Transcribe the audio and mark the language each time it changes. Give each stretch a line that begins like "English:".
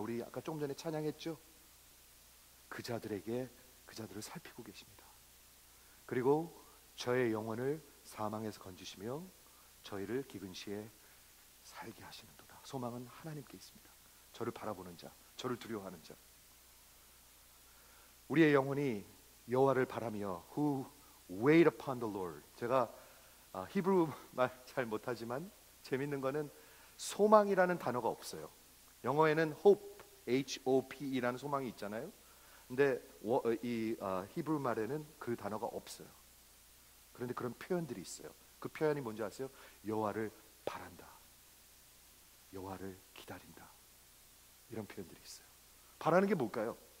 Korean: 우리 아까 조금 전에 찬양했죠? 그 자들에게, 그 자들을 살피고 계십니다. 그리고 저의 영혼을 사망에서 건지시며 저희를 기근 시에 살게 하시는도다. 소망은 하나님께 있습니다. 저를 바라보는 자, 저를 두려워하는 자. 우리의 영혼이 여호와를 바라며
English: who wait upon the Lord.
Korean: 제가 히브리 말 잘 못하지만 재밌는 거는 소망이라는 단어가 없어요. 영어에는 hope, H-O-P-E라는 소망이 있잖아요. 근데 이 히브리 말에는 그 단어가 없어요. 그런데 그런 표현들이 있어요. 그 표현이 뭔지 아세요? 여호와를 바란다, 여호와를 기다린다, 이런 표현들이 있어요. 바라는 게 뭘까요?